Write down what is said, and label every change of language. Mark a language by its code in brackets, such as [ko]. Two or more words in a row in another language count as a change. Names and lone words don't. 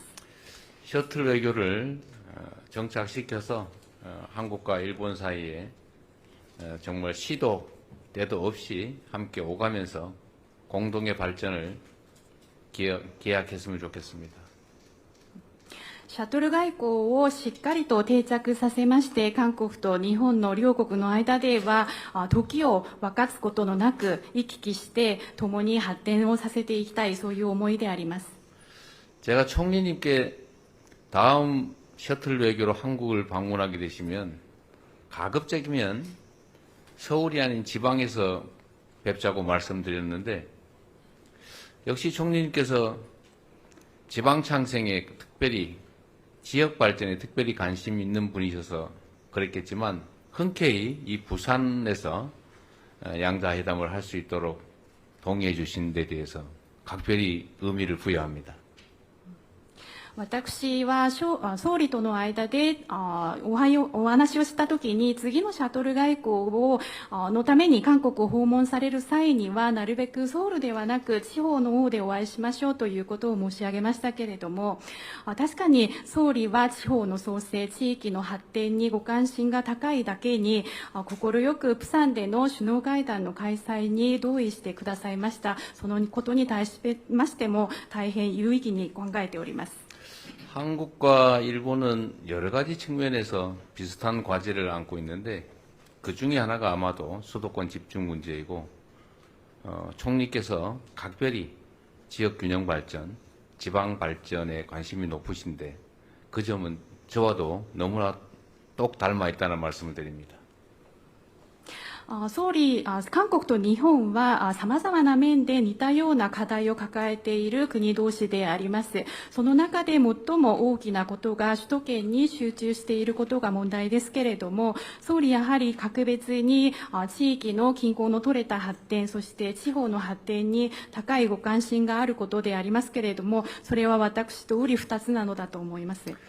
[ko] 셔틀 외교를 정착시켜서 한국과 일본 사이에 정말 시도 때도 없이 함께 오가면서 공동의 발전을 기약했으면 좋겠습니다. [ja] シャトル外交をしっかりと定着させまして、韓国と日本の両国の間では時を分かつことのなく行き来して共に発展をさせていきたい、そういう思いであります。 [ko] 제가 총리님께 다음 셔틀 외교로 한국을 방문하게 되시면 가급적이면 서울이 아닌 지방에서 뵙자고 말씀드렸는데 역시 총리님께서 지방 창생에 특별히 지역 발전에 특별히 관심 있는 분이셔서 그랬겠지만 흔쾌히 이 부산에서 양자회담을 할 수 있도록 동의해 주신 데 대해서 각별히 의미를 부여합니다. [ja] 私は総理との間でお話をしたときに、次のシャトル外交のために韓国を訪問される際には、なるべくソウルではなく地方の方でお会いしましょうということを申し上げましたけれども、確かに総理は地方の創生、地域の発展にご関心が高いだけに、快くプサンでの首脳会談の開催に同意してくださいました。そのことに対しましても大変有意義に考えております。 [ko] 한국과 일본은 여러 가지 측면에서 비슷한 과제를 안고 있는데 그 중에 하나가 아마도 수도권 집중 문제이고 총리께서 각별히 지역 균형 발전, 지방 발전에 관심이 높으신데 그 점은 저와도 너무나 똑 닮아 있다는 말씀을 드립니다. [ja] 総理、韓国と日本は様々な面で似たような課題を抱えている国同士であります。その中で最も大きなことが首都圏に集中していることが問題ですけれども、総理やはり格別に地域の均衡の取れた発展、そして地方の発展に高いご関心があることでありますけれども、それは私と瓜二つなのだと思います。